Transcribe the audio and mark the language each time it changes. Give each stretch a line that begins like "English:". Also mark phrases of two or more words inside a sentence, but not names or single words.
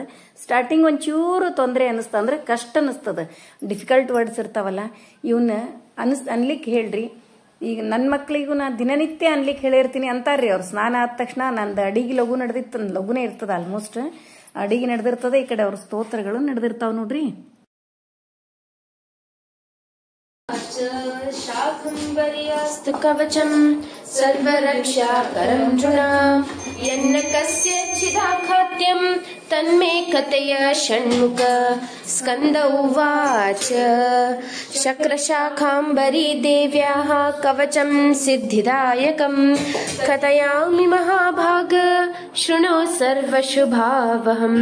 Kannada: ಸ್ಟಾರ್ಟಿಂಗ್ ಒಂಚೂರು ತೊಂದರೆ ಅನಿಸ್ತದೆ, ಅಂದ್ರೆ ಕಷ್ಟ ಅನಿಸ್ತದೆ,
English: difficult words
Kannada: ಇರ್ತಾವಲ್ಲ, ಇವನ್ನ ಅನ್ಲಿಕ್ಕೆ ಹೇಳ್ರಿ. ಈಗ ನನ್ನ ಮಕ್ಕಳಿಗೂ ನಾ ದಿನನಿತ್ಯ ಅನ್ಲಿಕ್ಕೆ ಹೇಳಿರ್ತೀನಿ ಅಂತಾರ್ರಿ ಅವ್ರು. ಸ್ನಾನ ಆದ ತಕ್ಷಣ ನಂದು ಅಡಿಗೆ ಲಘುನೇ ಇರ್ತದೆ, ಆಲ್ಮೋಸ್ಟ್ ಅಡಿಗೆ ನಡೆದಿರ್ತದೆ, ಈ ಕಡೆ ಅವ್ರ ಸ್ತೋತ್ರಗಳು ನಡೆದಿರ್ತಾವ ನೋಡ್ರಿ.
Sanskrit: शाकम्भर्यास्तु कवचम् सर्वरक्षाकरं नृणाम् यन्न कस्यचिदाखाद्यं तन्मे कथय षण्मुख. स्कन्द उवाच शक्रशाखाम्बरी देव्याः कवचं सिद्धिदायकं कथयामि महाभाग शृणु सर्वशुभावहम्.